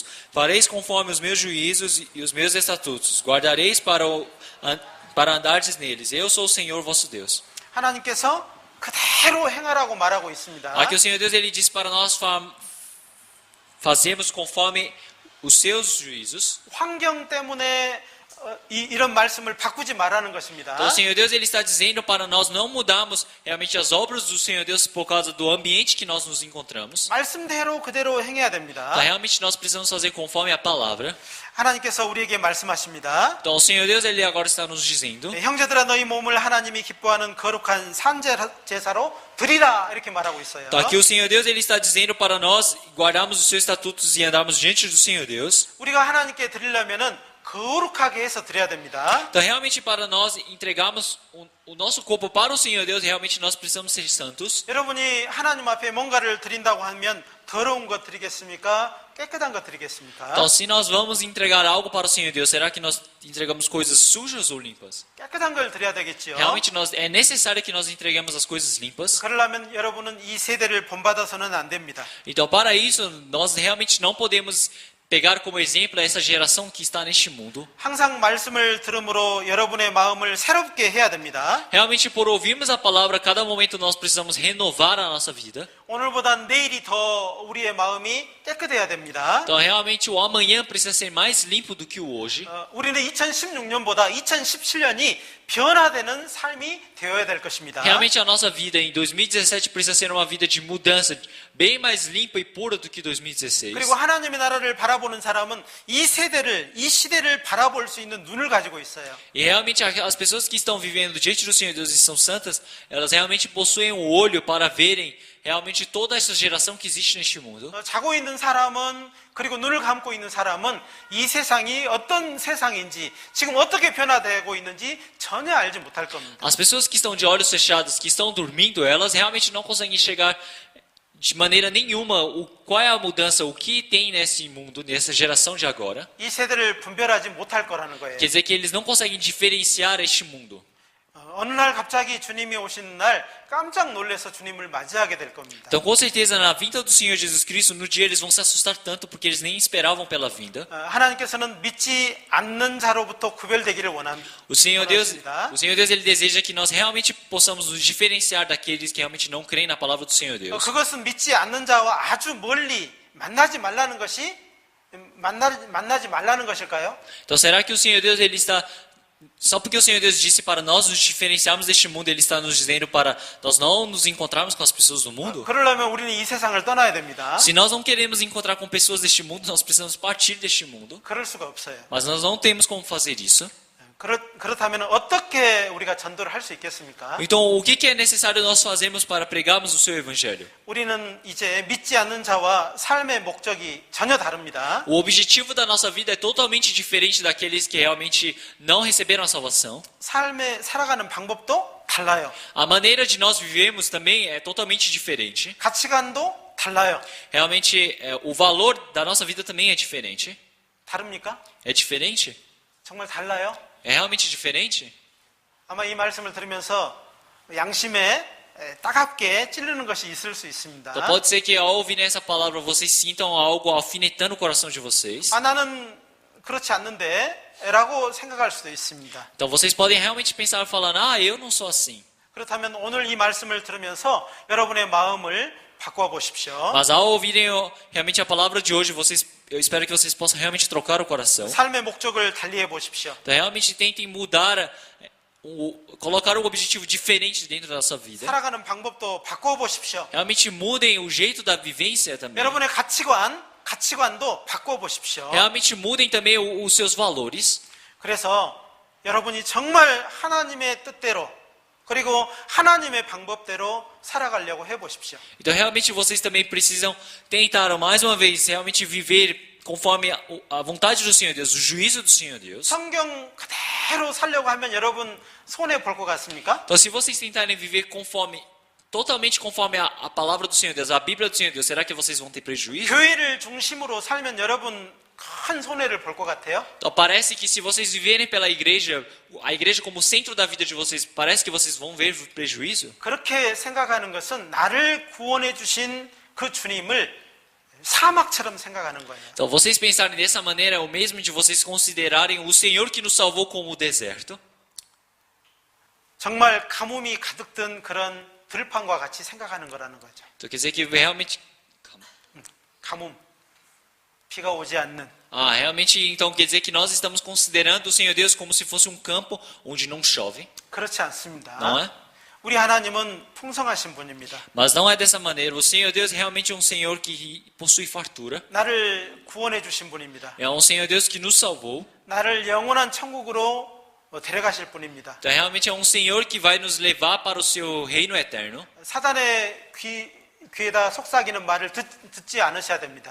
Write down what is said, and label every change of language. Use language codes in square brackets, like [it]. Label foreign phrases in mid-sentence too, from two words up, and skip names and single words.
[pt] Fareis conforme os meus juízos e os meus estatutos. Guardareis para andardes neles. Eu sou o Senhor vosso Deus. [ko] 하나님께서 그대로 행하라고 말하고 있습니다. [pt] Aqui o Senhor Deus ele diz para nós fazermos conforme os seus juízos. [ko] 환경 때문에 이런 말씀을 바꾸지 말라는 것입니다. [pt] Então o Senhor Deus ele está dizendo para nós não mudarmos realmente as obras do Senhor Deus por causa do ambiente que nós nos encontramos. [ko] 말씀대로 그대로 행해야 됩니다. [pt] Então realmente nós precisamos fazer conforme a palavra. [ko] 하나님께서 우리에게 말씀하십니다. [pt] Então o Senhor Deus ele agora está nos dizendo: [ko] 형제들아 너희 몸을 하나님이 기뻐하는 거룩한 산제사로 드리라 이렇게 말하고 있어요. [pt] Então aqui o Senhor Deus ele está dizendo para nós guardarmos os seus estatutos e andarmos diante do Senhor Deus. [ko] 우리가 하나님께 드리려면은 거룩하게 해서 드려야 됩니다. [pt] Então realmente para nós entregarmos o nosso corpo para o Senhor Deus, realmente nós precisamos ser santos. [ko] 여러분이 하나님 앞에 뭔가를 드린다고 하면 더러운 것 드리겠습니까? 깨끗한 것 드리겠습니까? [pt] Então se nós vamos entregar algo para o Senhor Deus, será que nós entregamos coisas sujas ou limpas? [ko] 깨끗한 걸 드려야 되겠죠. [pt] Realmente é necessário que nós entreguemos as coisas limpas. [ko] 그러려면 여러분은 이 세대를 본받아서는 안 됩니다. [pt] Então para isso nós realmente não podemos pegar como exemplo essa geração que está neste mundo. [ko] 항상 말씀을 들음으로 여러분의 마음을 새롭게 해야 됩니다. [pt] Realmente por ouvirmos a palavra, a cada momento nós precisamos renovar a nossa vida. [ko] 오늘보다 내일이 더 우리의 마음이 깨끗해야 됩니다. [pt] Então realmente o amanhã precisa ser mais limpo do que o hoje. [ko] 우리는 2016년보다 2017년이 변화되는 삶이 되어야 될 것입니다. [pt] Realmente a nossa vida em 2017 precisa ser uma vida de mudança, bem mais limpa e pura do que 2016. [ko] 그리고 하나님의 나라를 바라보는 사람은 이 세대를, 이 시대를 바라볼 수 있는 눈을 가지고 있어요. [pt] E realmente as pessoas que estão vivendo diante do Senhor Deus e são santas, elas realmente possuem um olho para verem realmente toda essa geração que existe neste mundo. [ko] 자고 있는 사람은 그리고 눈을 감고 있는 사람은 이 세상이 어떤 세상인지 지금 어떻게 변화되고 있는지 전혀 알지 못할 겁니다. [pt] As pessoas que estão de olhos fechados, que estão dormindo, elas realmente não conseguem enxergar de maneira nenhuma qual é a mudança, o que tem nesse mundo, nessa geração de agora. [ko] 이 세대를 분별하지 못할 거라는 거예요. [pt] Quer dizer que eles não conseguem diferenciar este mundo. [ko] 어느 날 갑자기 주님이 오시는 날 깜짝 놀라서 주님을 맞이하게 될 겁니다. [pt] Então, com certeza, na vinda do Senhor Jesus Cristo, no dia eles vão se assustar tanto porque eles nem esperavam pela vinda. [ko] 하나님께서는 믿지 않는 자로부터 구별되기를 원합니다. [pt] O Senhor Deus, ele deseja que nós realmente possamos nos diferenciar daqueles que realmente não creem na palavra do Senhor Deus. [ko] 그것은 믿지 않는 자와 아주 멀리 만나지 말라는 것일까요? [pt] Então, será que o Senhor Deus ele está só porque o Senhor Deus disse para nós nos diferenciarmos deste mundo, ele está nos dizendo para nós não nos encontrarmos com as pessoas do mundo? [ko] 그러려면 우리는 이 세상을 떠나야 됩니다. [pt] Se nós não queremos encontrar com pessoas deste mundo, nós precisamos partir deste mundo. [ko] 그럴 수가 없어요. [pt] Mas nós não temos como fazer isso. [ko] 그렇다면 어떻게 우리가 전도를 할 수 있겠습니까? [pt] Então, o que é necessário nós fazermos para pregarmos o seu evangelho? [ko] 우리는 이제 믿지 않는 자와 삶의 목적이 전혀 다릅니다. [pt] O objetivo da nossa vida é totalmente diferente daqueles que realmente não receberam a salvação. [ko] 삶에 살아가는 방법도 달라요. [pt] A maneira de nós vivermos também é totalmente diferente. [ko] 가치관도 달라요. [pt] Realmente, o valor da nossa vida também é diferente. [ko] 다릅니까? [pt] É diferente? [ko] 정말 달라요? [pt] É realmente diferente? [ko] 아마 이 말씀을 들으면서 양심에 따갑게 찌르는 것이 있을 수 있습니다. [pt] Então pode ser que ao ouvirem essa palavra vocês sintam algo alfinetando o coração de vocês. [ko] 나는 그렇지 않는데 라고 생각할 수도 있습니다. [pt] Então vocês podem realmente pensar falando, eu não sou assim. [ko] 그렇다면 오늘 이 말씀을 들으면서 여러분의 마음을 바꿔 보십시오. [pt] Mas ao ouvirem realmente a palavra de hoje, eu espero que vocês possam realmente trocar o coração. [ko] 삶의 목적을 달리해 보십시오. [pt] Então realmente tentem mudar, colocar um objetivo diferente dentro da sua vida. [ko] 살아가는 방법도 바꿔 보십시오. [pt] Realmente mudem o jeito da vivência também. [ko] 여러분의 가치관도 바꿔 보십시오. [pt] Realmente mudem também os seus valores. [ko] 그래서 여러분이 정말 하나님의 뜻대로 그리고 하나님의 방법대로 살아가려고 해 보십시오. [pt] Então realmente vocês também precisam tentar mais uma vez realmente viver conforme a vontade do Senhor Deus, o juízo do Senhor Deus. [ko] 성경 그대로 살려고 하면 여러분 손해 볼 것 같습니까? [pt] Então se vocês tentarem viver totalmente conforme a palavra do Senhor Deus, a Bíblia do Senhor Deus, será que vocês vão ter prejuízo? [ko] 교회를 중심으로 살면 여러분 큰 손해를 볼 것 같아요. [pt] Então parece que se vocês viverem pela igreja, a igreja como centro da vida de vocês, parece que vocês vão ver prejuízo. [ko] 그렇게 생각하는 것은 나를 구원해 주신 그 주님을 사막처럼 생각하는 거예요. [pt] Então vocês pensarem dessa maneira é o mesmo de vocês considerarem o Senhor que nos salvou como o deserto. [ko] 정말 가뭄이 가득 든 그런 들판과 같이 생각하는 거라는 거죠. [pt] Então quer dizer que realmente [ko] 가뭄, 비가 오지 않는. [pt] realmente então quer dizer que nós estamos considerando o Senhor Deus como se fosse um campo onde não chove. [ko] 그렇지 않습니다. [pt] Não é? [ko] 우리 하나님은 풍성하신 분입니다. [pt] Mas não é dessa maneira. O Senhor Deus realmente é um Senhor que possui fartura. [ko] 나를 구원해 주신 분입니다. [pt] É um Senhor Deus que nos salvou. [ko] 나를 영원한 천국으로 데려가실 분입니다. [pt] Então realmente é um Senhor que vai nos levar para o seu reino eterno. [ko] 사단의 귀에다 속삭이는 말을 듣지 않으셔야 됩니다.